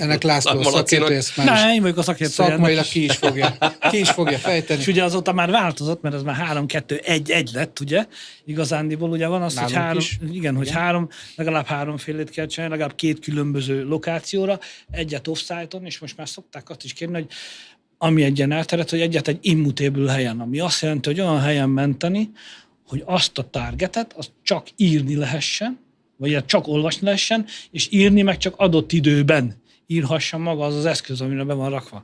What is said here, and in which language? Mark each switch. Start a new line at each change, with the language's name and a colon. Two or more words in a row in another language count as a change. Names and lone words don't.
Hungarian: Ennek László szakértő, ezt már Ne, én vagyok a szakértő. szakmailag ki is fogja fejteni. És ugye azóta már változott, mert ez már 3-2-1-1 lett, ugye? Igazándiból ugye van az, hogy legalább háromfélét kell csinálni, legalább 2 különböző lokációra, egyet off-site-on, és most már szokták azt is kérni, hogy ami egy ilyen elterjedt, hogy egyet egy immutable helyen, ami azt jelenti, hogy olyan helyen menteni, hogy azt a targetet, azt csak írni lehessen, vagy csak olvasni lehessen, és írni meg csak adott időben írhassa maga az eszköz, amire be van rakva.